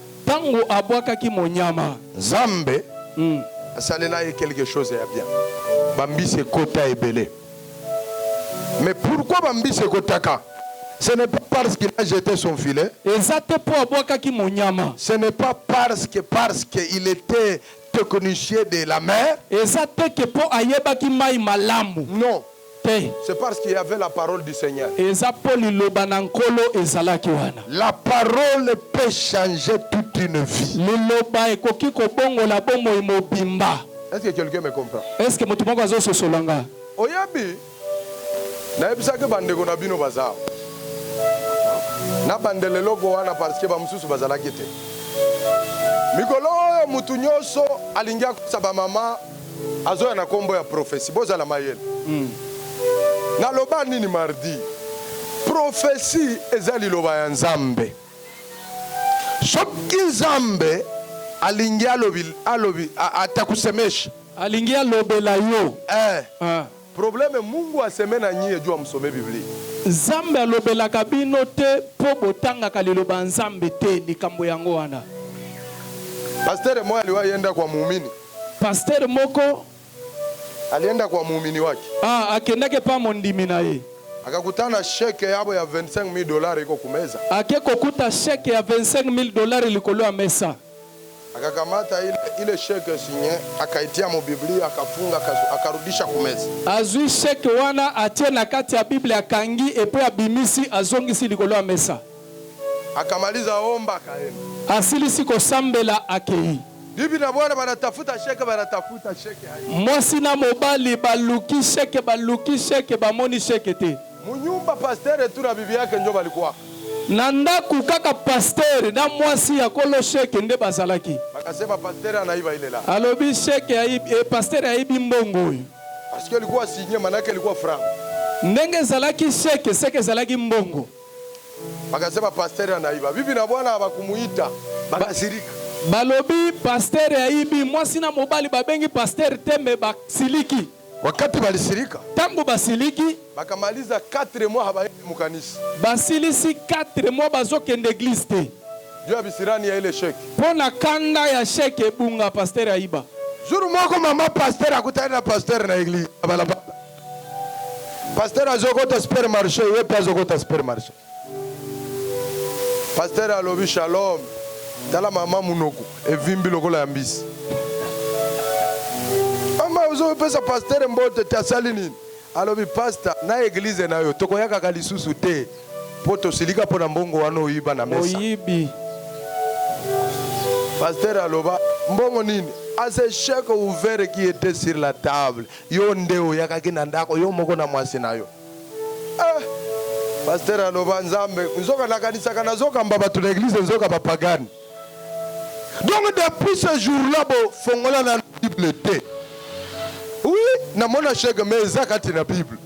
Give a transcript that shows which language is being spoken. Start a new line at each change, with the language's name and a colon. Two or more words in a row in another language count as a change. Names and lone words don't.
Lingala: Tango abwakaki monyama, Zambe asalela ye
French: quelque chose
Lingala: ya bien. Bambisi kota ebele. Mais pourquoi Bambisi kotaka?
French: Ce n'est pas parce qu'il a jeté son filet.
Lingala: ezate po abwakaki monyama.
French: Ce n'est pas parce qu'il était technicien de la mer.
Lingala: Ezate ke po ayebaki mai malamu.
French: Non.
Lingala: Te.
French: C'est parce qu'il y avait la parole du Seigneur.
Lingala: Eza po liloba na nkolo ezalaki wana.
French: La parole peut changer toute une vie.
Lingala: Liloba ekoki kobongola bomoi mobimba.
French: Est-ce que quelqu'un me comprend? Est-ce que
Lingala: motu moko azososolanga? Oyabi, nayebisaki bandeko na bino bazao. Na bandele logo wana
French: parce que
Lingala: bamususu bazalaki te. Mikolo oyo mutu nyonso alingi akosa bamama azoya na kombo ya prophétie. Bozala mayele. Na loba nini mardi? Prophétie eza liloba ya Nzambe. Soki Nzambe alingi alobi atakusemesha. Alingi alobela yo.
Swahili: Problème Mungu aseme na nyie jua msome Biblia.
Lingala: Nzambe alobelaka bino te po botangaka liloba Nzambe te likambo yango wana.
Swahili: Pasteur moya aliwa yenda kwa muumini.
Lingala: Pasteur moko
Swahili: Alienda kwa muumini wake.
Lingala: akendake pa mondimi na ye.
Swahili: Akakutana sheke yabo ya $25,000 iko kumeza.
Lingala: Ake kokuta sheke ya $25,000 likolo ya mesa.
Swahili: Akakamata ile sheke sinye, akaitia mu Biblia, akafunga, akarudisha kumeza.
Lingala: Azui sheke wana atie na kati ya Biblia akangi epo ya bimisi azongisi likolo ya mesa.
Swahili: Akamaliza omba akaenda.
Lingala: Asilisi kosambela akei.
Swahili: Bibi na bwana banatafuta sheke hai.
Lingala: Mwasi na mobali baluki sheke bamoni sheke te.
Swahili: Munyumba pasteur tu na bibi yake njo balikuwa.
Lingala: Na ndaku kaka pasteur na mwasi ya kolo sheke nde bazalaki.
Swahili: Bakasema pasteur anaiba ile la.
Lingala: Alobi sheke ya pasteur aibi mbongo.
French: Parce que
Swahili: ilikuwa signé manake ilikuwa franc.
Lingala: Ndenge zalaki sheke zalaki mbongo.
Swahili: Bakasema pasteur anaiba. Bibi na bwana abakumuita, bakasirika.
Lingala: Balobi pasteur aibi, mwasi na mobali babengi pasteur tembe basiliki.
Swahili: Wakati balisirika,
Lingala: Tango basiliki,
Swahili: bakamaliza 4 mois habaendi mukanisa.
Lingala: basilisi 4 mois bazokende église te.
Swahili: Juu ya bisirani ya ile sheke.
Lingala: Pona kanda ya sheke bunga pasteur aiba. Juru moko mama pasteur akutana na pasteur na église. Balabala. Pasteur azokota supermarché, yeye pia azokota supermarché. Pasteur alobi shalom. Tala mama munoko evimbi lokola ya mbisi. Mama uzo pesa pasteur mbote tasali nini? Alobi pastor na église nayo tokoyaka kalisusu te. Poto silika pona mbongo wana oyiba na mesa. Oyibi. Pasteur aloba mbongo nini?
French: à ce chèque ouvert qui était sur la table,
Lingala: yo ndeo yakaki nandako yo moko na mwasi na yo. Pasteur aloba nzambe nzoka na kanisa kana zoka mbaba tu l'église nzoka ba pagani.
French: Donc depuis ce jour-là
Lingala: bo fongola na Bible te. Oui, na mona chèque mais zakati na Bible.